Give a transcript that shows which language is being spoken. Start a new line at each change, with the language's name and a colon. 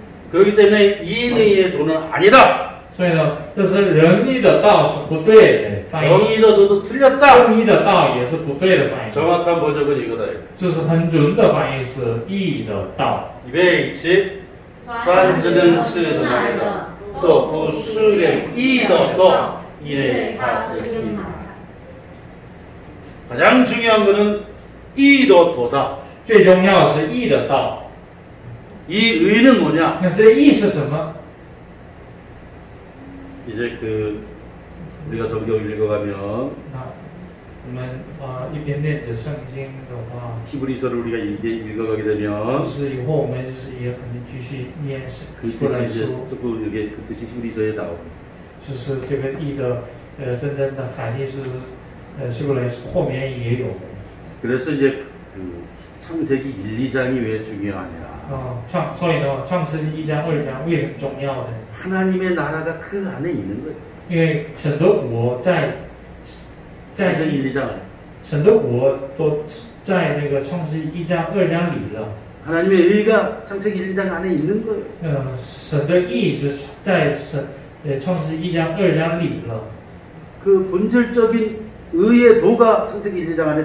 Korean: 그렇기 때문에 이인의 도는 아니다.
Chinese: 所以呢，这是仁义的道是不对的翻译，
Korean: 정의의 도도 틀렸다.
Chinese: 正义的道也是不对的翻译。
Korean: 정확한 번역은 이거다.
Chinese: 就是很准的翻译是义的道。
Korean: 입에 있지.
Chinese: 凡只能吃的那个都不是人义的道，因它是义。
Korean: 가장 중요한 것은 이도 도다.
Chinese: 最重要的是义的道。
Korean: 이 의는 뭐냐?
Chinese: 那这义是什么？
Korean: 이제 우리가 성경 읽어가면
Chinese: 那我们一边念着圣经的话，
Korean: 히브리서를 우리가 읽어가게
Chinese: 就
Korean: 되면
Chinese: 是以后我们就是也肯定继续念
Korean: 그
Chinese: 希伯来
Korean: 뜻이 이제
Chinese: 书，
Korean: 조금 이게 그 뜻이 히브리서에 나오고
Chinese: 就是这个义的真正的含义是希伯来书后面也有。
Korean: 그래서 이제 창세기 1, 2장이 왜 중요하냐?
Chinese: 所以呢，创世纪1章、2章为什么重要呢？
Korean: 하나님의 나라가 그 안에 있는 거예요.
Chinese: 因为神的国在
Korean: 창세기 1, 2장
Chinese: 神的国都在那个创世纪1章、2章里了。
Korean: 하나님의 의가 창세기 1, 2장 안에 있는 거예요.
Chinese: 神的意是在创世纪1章、2章里了。
Korean: 그 본질적인 의의 도가 창세기 1, 2장 안에